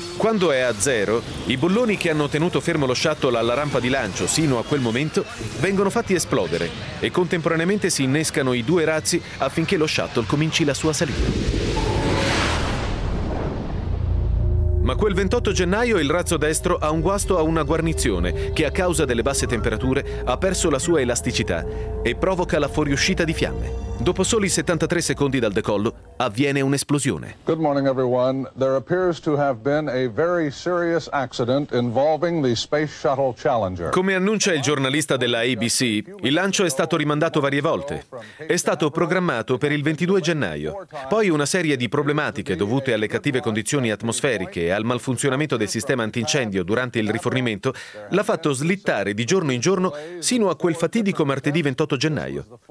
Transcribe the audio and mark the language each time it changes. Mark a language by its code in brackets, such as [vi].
[it] Quando è a 0, i bulloni che hanno tenuto fermo lo shuttle alla rampa di lancio sino a quel momento vengono fatti esplodere e contemporaneamente si innescano i due razzi affinché lo shuttle cominci la sua salita. Ma quel 28 gennaio il razzo destro ha un guasto a una guarnizione che a causa delle basse temperature ha perso la sua elasticità e provoca la fuoriuscita di fiamme. Dopo soli 73 secondi dal decollo, avviene un'esplosione. [en] Good morning everyone. There appears to have been a very serious accident involving the Space Shuttle Challenger. [it] Come annuncia il giornalista della ABC, il lancio è stato rimandato varie volte. È stato programmato per il 22 gennaio. Poi una serie di problematiche dovute alle cattive condizioni atmosferiche e al malfunzionamento del sistema antincendio durante il rifornimento l'ha fatto slittare di giorno in giorno sino a quel fatidico martedì 28 gennaio.